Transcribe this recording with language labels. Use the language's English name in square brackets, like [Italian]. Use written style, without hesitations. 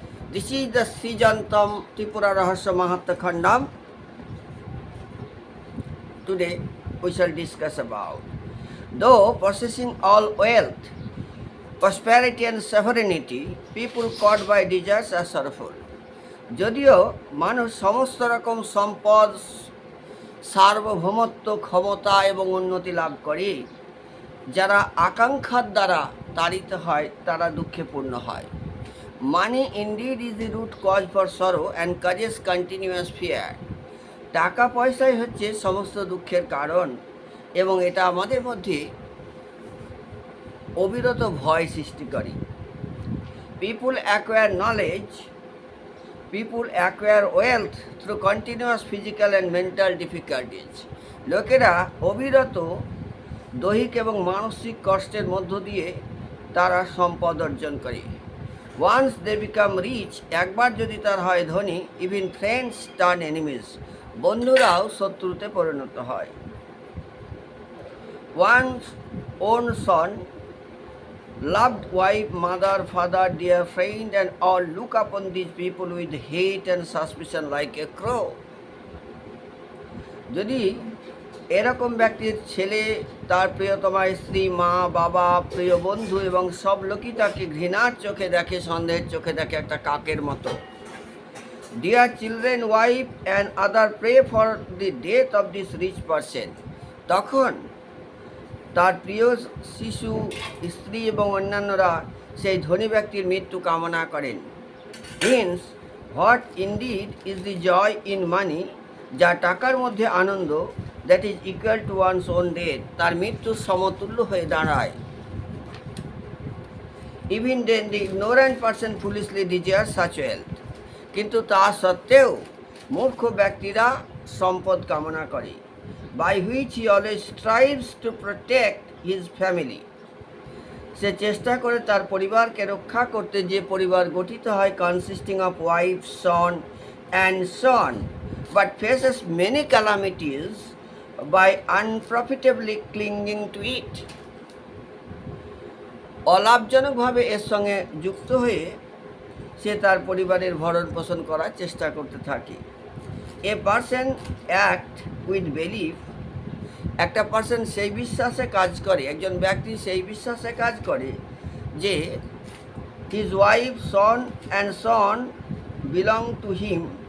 [English] This is the Sijantam Tripura Rahasya Mahatma Khandam. Today we shall discuss about. Though possessing all wealth, prosperity and sovereignty, people caught by desires are sorrowful. [Bangla] যদিও মানুষ সমস্ত রকম সম্পদ, সার্বভৌমত্ব, ক্ষমতা এবং উন্নতি লাভ করে, যারা আকাঙ্ক্ষার দ্বারা তাড়িত হয় তারা দুঃখে পূর্ণ হয়। [English] Money indeed is the root cause for sorrow and causes continuous fear. [Bangla] টাকা পয়সাই হচ্ছে সমস্ত দুঃখের কারণ এবং এটা আমাদের মধ্যে অবিরত ভয় সৃষ্টি করে। [English] People acquire knowledge, people acquire wealth through continuous physical and mental difficulties. [Bangla] লোকেরা অবিরত দৈহিক এবং মানসিক কষ্টের মধ্য দিয়ে তারা সম্পদ অর্জন করে। [English] Once they become rich, [Bangla] একবার যদি তার হয় ধনী, [English] even friends turn enemies, [Bangla] বন্ধুরাও শত্রুতে পরিণত হয়। [English] One's own son, loved wife, mother, father, dear friend, and all look upon these people with hate and suspicion like a crow. [Bangla] যদি এরকম ব্যক্তির ছেলে, তার প্রিয়তমা স্ত্রী, মা, বাবা, প্রিয় বন্ধু এবং সব লোকই তাকে ঘৃণার চোখে দেখে, সন্দেহের চোখে দেখে একটা কাকের মতো। [English] Dear children, wife and other pray for the death of this rich person. [Bangla] তখন তার প্রিয় শিশু, স্ত্রী এবং অন্যান্যরা সেই ধনী ব্যক্তির মৃত্যু কামনা করেন। [English] means what indeed is the joy in money, [Bangla] যা টাকার মধ্যে আনন্দ, [English] that is equal to one's own death, [Bangla] তার মৃত্যুর সমতুল্য হয়ে দাঁড়ায়। [English] even then the ignorant person foolishly desire such wealth, [Bangla] কিন্তু তা সত্ত্বেও মূর্খ ব্যক্তিরা সম্পদ কামনা করে। [English] By which he always strives to protect his family. [Bangla] সে চেষ্টা করে তার পরিবারকে রক্ষা করতে, যে পরিবার গঠিত হয় [English] consisting of wife, son and son, but faces many calamities by unprofitably clinging to it. [Bangla] অলাভজনকভাবে এর সঙ্গে যুক্ত হয়ে সে তার পরিবারের ভরণ পোষণ করার চেষ্টা করতে থাকে। [English] a person act with belief, [Bangla] একটা পার্সন সেই বিশ্বাসে কাজ করে, একজন ব্যক্তি সেই বিশ্বাসে কাজ করে যে [English] His wife, son and son belong to him.